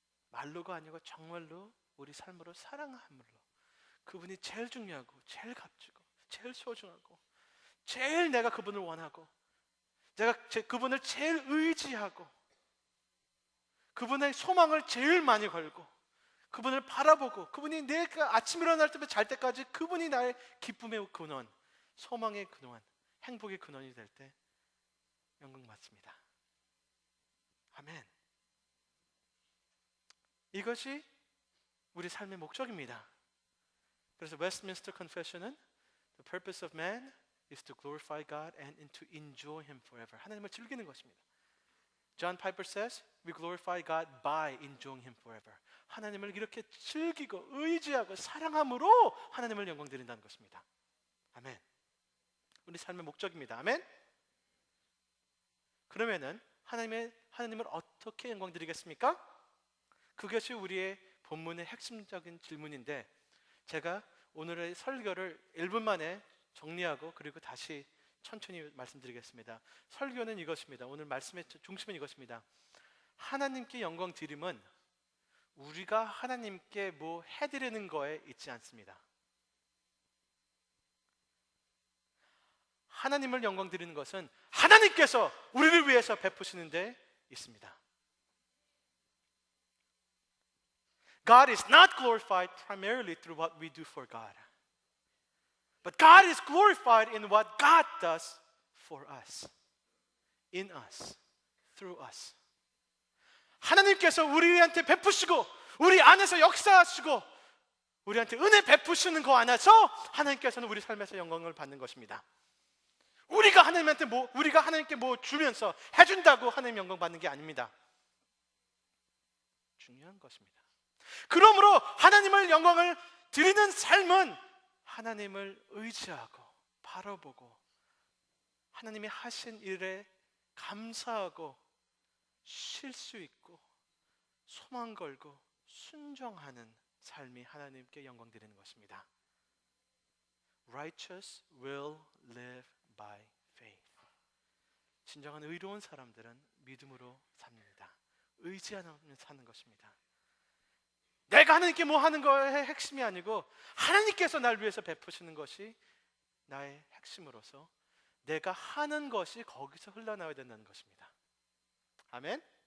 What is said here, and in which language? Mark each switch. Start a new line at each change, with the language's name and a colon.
Korean: 말로가 아니고 정말로 우리 삶으로 사랑함으로. 그분이 제일 중요하고 제일 값지고 제일 소중하고 제일 내가 그분을 원하고 내가 그분을 제일 의지하고 그분의 소망을 제일 많이 걸고 그분을 바라보고 그분이 내가 아침 일어날 때부터 잘 때까지 그분이 나의 기쁨의 근원, 소망의 근원, 행복의 근원이 될 때 영광 받습니다. 아멘. 이것이 우리 삶의 목적입니다. 그래서
English: Westminster Confession은 The purpose of man is to glorify God and to enjoy Him forever.
Korean: 하나님을 즐기는 것입니다.
English: John Piper says, we glorify God by enjoying Him forever.
Korean: 하나님을 이렇게 즐기고 의지하고 사랑함으로 하나님을 영광 드린다는 것입니다. 아멘. 우리 삶의 목적입니다. 아멘. 그러면은 하나님을 어떻게 영광 드리겠습니까? 그것이 우리의 본문의 핵심적인 질문인데, 제가 오늘의 설교를 1분 만에 정리하고 그리고 다시 천천히 말씀드리겠습니다. 설교는 이것입니다. 오늘 말씀의 중심은 이것입니다. 하나님께 영광 드림은 우리가 하나님께 뭐 해드리는 거에 있지 않습니다. 하나님을 영광 드리는 것은 하나님께서 우리를 위해서 베푸시는 데 있습니다.
English: God is not glorified primarily through what we do for God. But God is glorified in what God does for us. In us. Through us.
Korean: 하나님께서 우리한테 베푸시고 우리 안에서 역사하시고 우리한테 은혜 베푸시는 거 안에서 하나님께서는 우리 삶에서 영광을 받는 것입니다. 우리가 하나님께 뭐 주면서 해준다고 하나님 영광 받는 게 아닙니다. 중요한 것입니다. 그러므로 하나님을 영광을 드리는 삶은 하나님을 의지하고 바라보고 하나님이 하신 일에 감사하고 쉴 수 있고 소망 걸고 순종하는 삶이 하나님께 영광 드리는 것입니다.
English: Righteous will live by faith.
Korean: 진정한 의로운 사람들은 믿음으로 삽니다. 의지하며 사는 것입니다. 내가 하나님께 뭐 하는 거의 핵심이 아니고 하나님께서 날 위해서 베푸시는 것이 나의 핵심으로서 내가 하는 것이 거기서 흘러나와야 된다는 것입니다. 아멘.